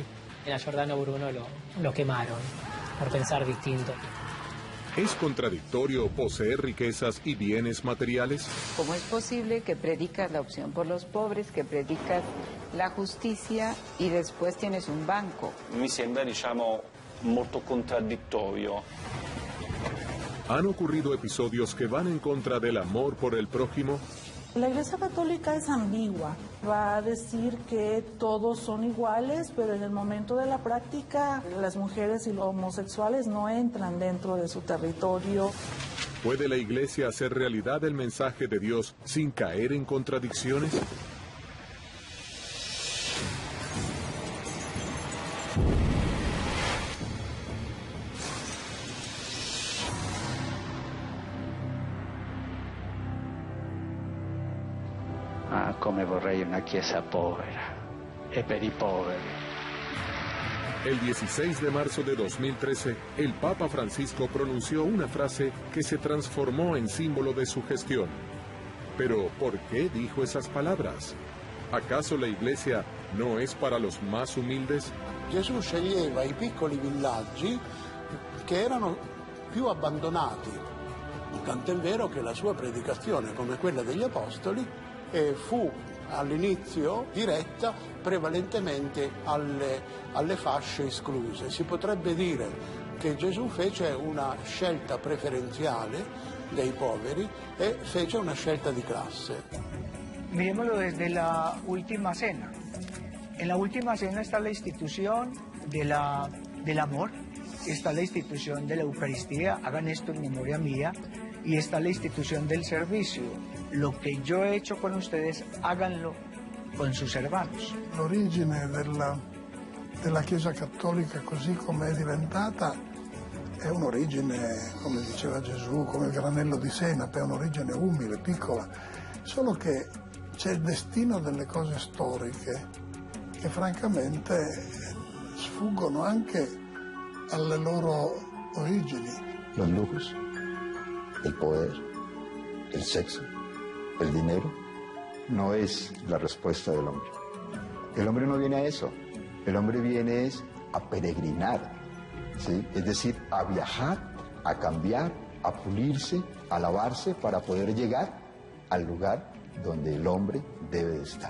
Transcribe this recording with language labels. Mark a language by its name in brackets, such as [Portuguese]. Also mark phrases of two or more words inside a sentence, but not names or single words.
[Spanish] A Giordano Bruno lo quemaron por pensar distinto. ¿Es contradictorio poseer riquezas y bienes materiales? ¿Cómo es posible que predicas la opción por los pobres, que predicas la justicia y después tienes un banco? [Italian] Mi sembra, molto contraddittorio. [Spanish] ¿Han ocurrido episodios que van en contra del amor por el prójimo? La Iglesia Católica es ambigua. Va a decir que todos son iguales, pero en el momento de la práctica, las mujeres y los homosexuales no entran dentro de su territorio. ¿Puede la Iglesia hacer realidad el mensaje de Dios sin caer en contradicciones? [Italian] Come vorrei una chiesa povera e per i poveri. [Spanish] El 16 de marzo de 2013, el Papa Francisco pronunció una frase que se transformó en símbolo de su gestión. Pero, ¿por qué dijo esas palabras? ¿Acaso la Iglesia no es para los más humildes? [Italian] Gesù sceglieva i piccoli villaggi che erano più abbandonati. Tant'è vero che la sua predicazione, come quella degli Apostoli, fu all'inizio diretta prevalentemente alle fasce escluse. Si potrebbe dire che Gesù fece una scelta preferenziale dei poveri e fece una scelta di classe. [Spanish] Miremoslo desde la última cena. En la última cena está la institución del amor, está la institución de la Eucaristía, hagan esto en memoria mía, y está la institución del servicio. Lo que yo he hecho con ustedes, háganlo con sus hermanos. [Italian] L'origine della Chiesa Cattolica così come è diventata è un'origine, come diceva Gesù, come il granello di senape, è un'origine umile, piccola, solo che c'è il destino delle cose storiche che francamente sfuggono anche alle loro origini. [Spanish] Los lujos, el poder, el sexo, el dinero, no es la respuesta del hombre. El hombre no viene a eso. El hombre viene es a peregrinar, ¿sí? Es decir, a viajar, a cambiar, a pulirse, a lavarse para poder llegar al lugar donde el hombre debe de estar.